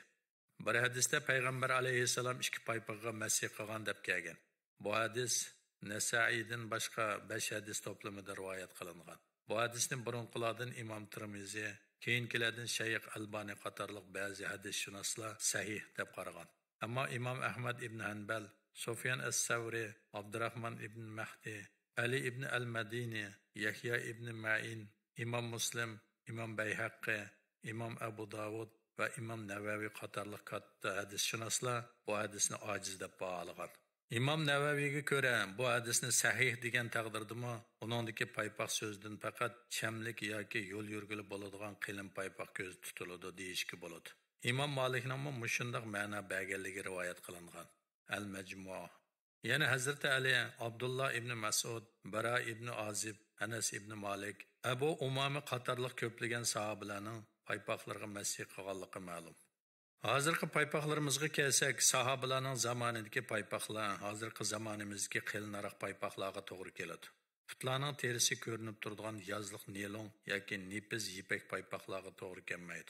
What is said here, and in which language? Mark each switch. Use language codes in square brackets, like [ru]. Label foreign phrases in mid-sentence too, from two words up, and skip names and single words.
[uz] Bir hadisda payg'ambar alayhissalom ikki paypoqqa masih qilgan deb kelgan. Bu hadis Nasai'dan boshqa 5 hadis to'plamida rivoyat qilingan. Bu hadisni burunqilardan imom Tirmizi, keyingilardan Shayx Albani qatorliq ba'zi hadisshunoslar sahih deb qaragan. Ammo imom Ahmad ibn Hanbal, Sufyan as-Savri, Abdurrahman ibn Mahdi, Ali ibn al-Madini, Yahya ibn Ma'in, imom Muslim, imom Bayhaqi, imom Abu Davud va imom Navaviy qatorliq katta hadisshunoslar bu hadisni ojiz deb baholagan. İmam Navaviyga ko'ra bu hadisni sahih degan taqdirdami, uningdagi paypoq so'zdan faqat chamlik yoki yo'l yurgili bo'ladigan qilin paypoq ko'z tutiladi deyishga bo'ladi. İmam Malikning mushundaq ma'no berganligi rivoyat qilingan. Al-Majmu' yana Hazrat Ali, Abdullah ibn Mas'ud, Bara ibn Azib, Anas ibn Malik, Abu Umama qatorliq ko'plagan sahobalarning paypoqlarga masih qilganligi ma'lum. Hozirgi paypoqlarimizga kelsak, sahobalarning zamonidagi paypoqlar hozirgi zamonimizdagi qilinroq paypoqlarga to'g'ri keladi. Putlarning terisi ko'rinib turadigan yozliq nilon yoki nepiz ipak paypoqlarga to'g'ri kelmaydi.